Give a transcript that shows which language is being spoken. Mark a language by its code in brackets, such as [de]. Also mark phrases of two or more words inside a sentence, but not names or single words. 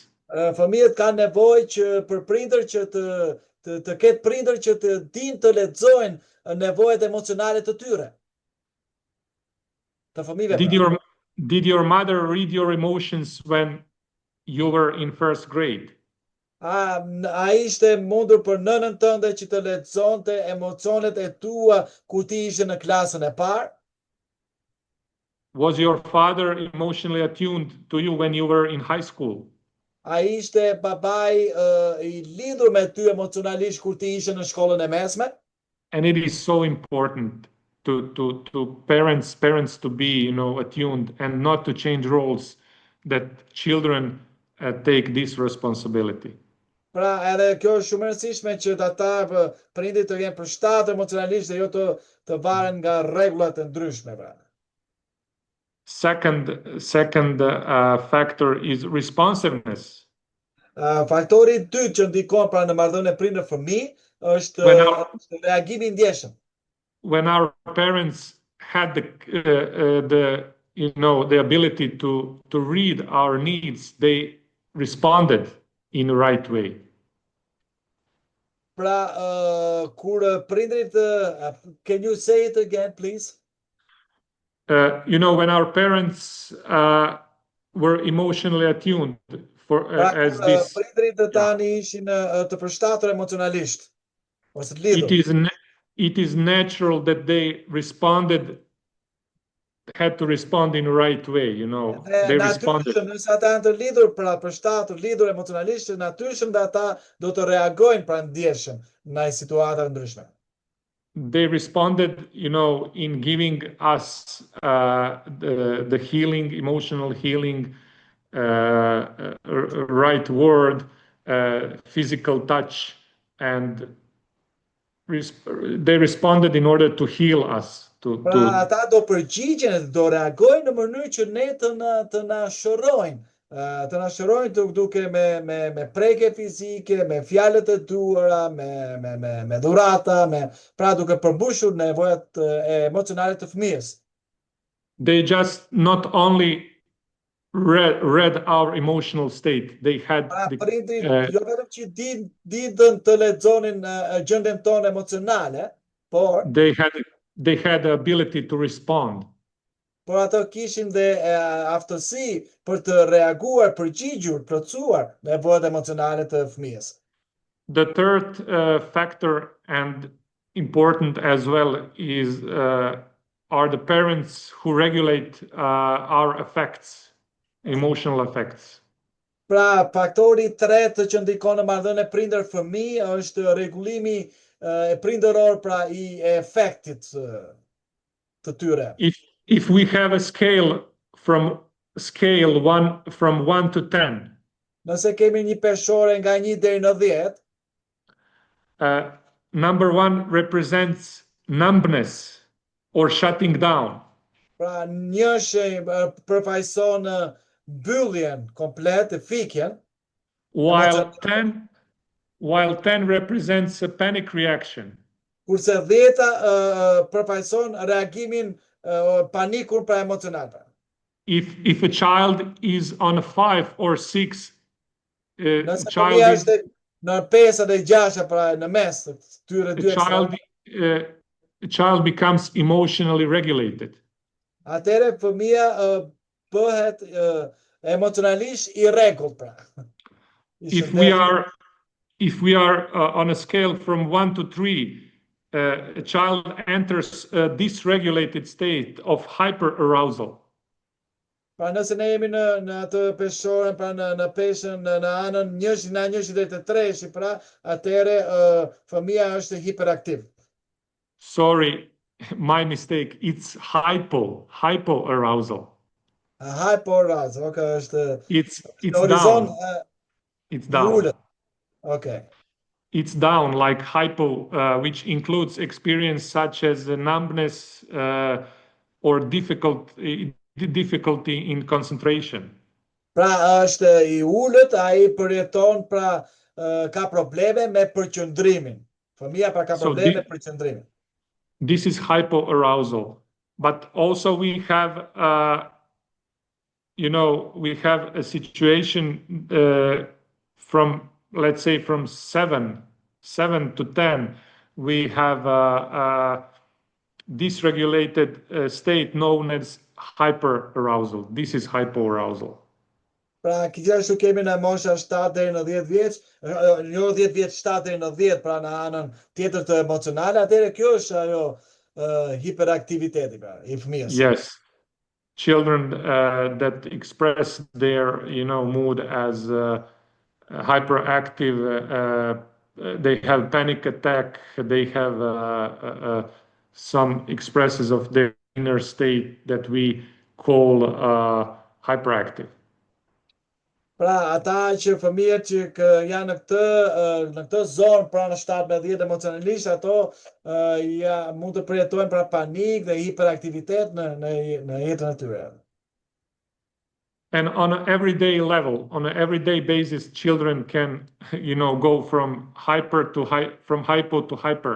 [sq] Fëmijët kanë nevojë që për prindër që të ketë prindër që të dinë të lexojnë nevojat emocionale të tyre. Të fëmijëve. [en] Did your mother read your emotions when you were in first grade? [sq] A ishte mundur për nënën tënde që të lexonte emocionet e tua kur ti ishe në klasën e parë? [en] Was your father emotionally attuned to you when you were in high school? [sq] A ishte babai I lidhur me ty emocionalisht kur ti ishe në shkollën e mesme? [en] And it is so important to parents to be, attuned and not to change roles, that children take this responsibility. [sq] Pra edhe kjo është shumë e rëndësishme që ata prindit të jenë përshtatë emocionalisht dhe jo të varen nga rregullat e ndryshme. Pra. [en] Second factor is responsiveness. [sq] Faktori I dytë që ndikon pra në marrëdhënie prindër-fëmijë është reagimi I ndjeshëm. [en] When our parents had the ability to read our needs, they responded in the right way. [sq] Pra, kur prindrit, [en] can you say it again, please? When our parents were emotionally attuned as this. [sq] Prindrit tani ishin të përshtatur emocionalisht, ose të lidhur. [en] It is natural that they had to respond in the right way, They responded. [sq] Nëse ata janë të lidhur, pra përshtatur, lidhur emocionalisht, natyrshëm dhe ata do të reagojnë pra ndjeshëm në situata ndryshme. [en] They responded, in giving us the healing, emotional healing, right word, physical touch, and they responded in order to heal us. [sq] Pra ata do përgjigjen, do reagojnë në mënyrë që ne të na shërojnë. Të na shërojnë duke me prekje fizike, me fjalët e duara, me dhurata, pra duke përmbushur nevojat emocionale të fëmijës. [en] They just not only read our emotional state, they had [sq] prindrit jo vetëm që ditën të lexonin gjendjen tonë emocionale, por [en] they had the ability to respond. [sq] Por ato kishin dhe aftësi për të reaguar, përgjigjur, plotësuar nevojat emocionale të fëmijës. [en] The third factor and important as well is are the parents who regulate our effects, emotional effects. [sq] Pra faktori I tretë që ndikon në marrëdhënie prindër-fëmijë është rregullimi prindëror pra I efektit të tyre. [en] If we have a scale from 1 to 10. [sq] Nëse kemi një peshore nga 1 deri në 10. [en] Number 1 represents numbness or shutting down. [sq] Pra njëshi përfaqëson mbylljen komplet, fikjen. [en] While 10 represents a panic reaction. [sq] Kurse 10 përfaqëson reagimin panikun pra emocional. [en] If a child is on a 5 or 6, child becomes emotionally regulated. [sq] Atëre fëmia bëhet emocionalisht I rregullt pra. [en] If we are on a scale from 1 to 3, a child enters a dysregulated state of hyperarousal. [sq] Pra nëse ne jemi në atë peshorën, pra në peshën në anën 1 deri te 3, pra atëre fëmia është hiperaktiv. [en] Sorry, my mistake. It's hypoarousal. Hypoarousal. Okay, është it's down. It's down. Okay. It's down like hypo, which includes experience such as numbness or difficulty in concentration. [sq] Pra është I ulët, ai përjeton pra ka probleme me përqendrimin. Fëmia pra ka probleme me përqendrimin. [en] This is hypoarousal. But also we have, we have a situation from, let's say, from 7 to 10, we have a dysregulated state known as hyperarousal. This is hypoarousal. [sq] Pra, gjithashtu kemi në mosha 7 deri në 10 vjeç, jo 10 vjeç, 7 deri në 10, pra në anën tjetër të emocionale, atëherë kjo është ajo hiperaktiviteti pra, I fëmijës. [en] Yes. Children that express their, mood as hyperactive, they have panic attack, they have some expressions of their inner state that we call hyperactive. [sq] Pra, ata që fëmijët që janë në këtë zonë, pra në 7 me 10 emocionalisht, ato mund të përjetojnë pra panik dhe hiperaktivitet në jetën e tyre. [en] And on an everyday level, on an everyday basis, children can, go from hypo to hyper.